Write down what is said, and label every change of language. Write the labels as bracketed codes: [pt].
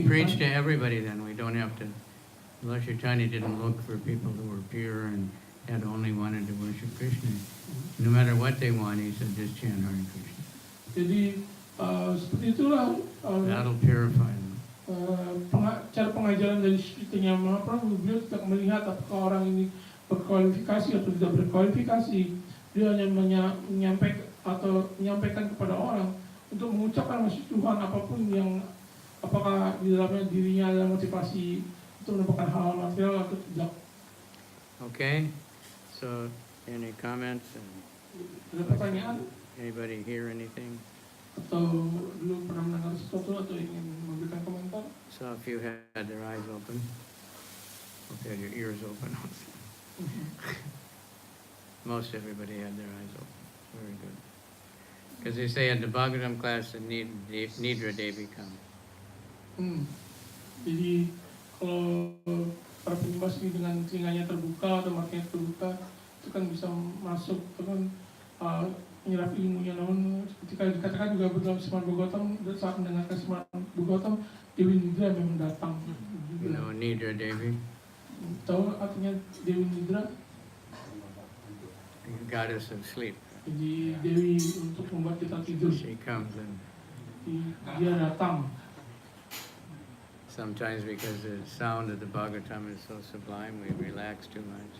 [en] We preach to everybody then. We don't have to. Lord Chaitanya didn't look for people who were pure and had only wanted to worship Krishna. No matter what they want, he said, just chant Hare Krishna. [id] Jadi seperti itulah [en] That'll purify them. [id] cara pengajaran dari Chaitanya Mahaprabhu. Beliau tidak melihat apakah orang ini berkualifikasi atau tidak berkualifikasi. Dia hanya menyampaikan kepada orang untuk mengucapkan maksud Tuhan apapun yang apakah di dalamnya dirinya ada motivasi untuk mendapatkan hal material atau tidak. [en] Okay, so any comments? [id] Ada pertanyaan [en] Anybody hear anything? [id] atau dulu pernah mendengar sesuatu atau ingin memberikan komentar? [en] So if you had their eyes open, if you had your ears open also. Most everybody had their eyes open. Very good. Because they say in the Bhagavatam class that Nidra Devi comes. [id] Jadi kalau para penyembah ini dengan telinganya terbuka atau matanya terbuka, itu kan bisa masuk, itu kan menyerap ilmunya. Namun ketika dikatakan juga dalam Srimad Bhagavatam, saat mendengarkan Srimad Bhagavatam, Dewi Nidra memang datang. [en] You know Nidra Devi? [id] Tahu artinya Dewi Nidra? [en] Goddess of sleep. [id] Jadi Dewi untuk membuat kita tidur. [en] She comes and [id] Dia datang. [en] sometimes because the sound of the Bhagavatam is so sublime, we relax too much.